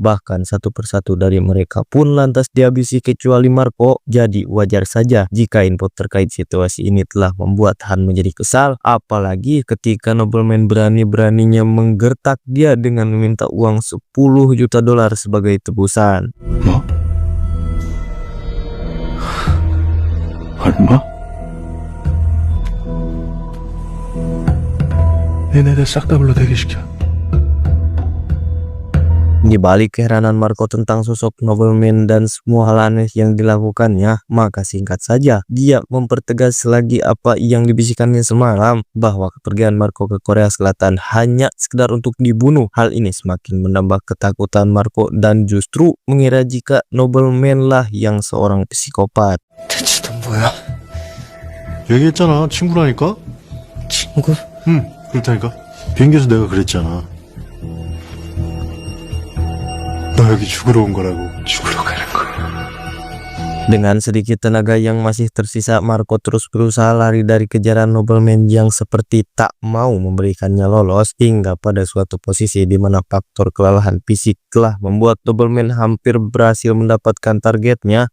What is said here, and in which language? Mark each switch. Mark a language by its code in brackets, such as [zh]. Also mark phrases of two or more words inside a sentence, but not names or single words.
[id] Bahkan satu persatu dari mereka pun lantas dihabisi kecuali Marco. Jadi wajar saja jika info terkait situasi ini telah membuat Han menjadi kesal. Apalagi ketika nobleman berani-beraninya menggertak dia dengan meminta uang $10 juta sebagai tebusan. [ko] 뭐? 얼마? 얘네들 싹 다 불러 대기시켜. [id] Di balik keheranan Marco tentang sosok nobleman dan semua hal aneh yang dilakukannya, maka singkat saja dia mempertegas lagi apa yang dibisikannya semalam, bahwa kepergian Marco ke Korea Selatan hanya sekedar untuk dibunuh. Hal ini semakin menambah ketakutan Marco dan justru mengira jika nobleman lah yang seorang psikopat. [ko] 대체 넌 뭐야? 얘기했잖아. 친구라니까? 친구? 응, 그렇다니까. 비행기에서 내가 그랬잖아. 너 여기 죽으러 온 거라고. 죽으러 가는 거야. [id] Dengan sedikit tenaga yang masih tersisa, Marco terus berusaha lari dari kejaran nobleman yang seperti tak mau memberikannya lolos, hingga pada suatu posisi di mana faktor kelelahan fisik telah membuat nobleman hampir berhasil mendapatkan targetnya.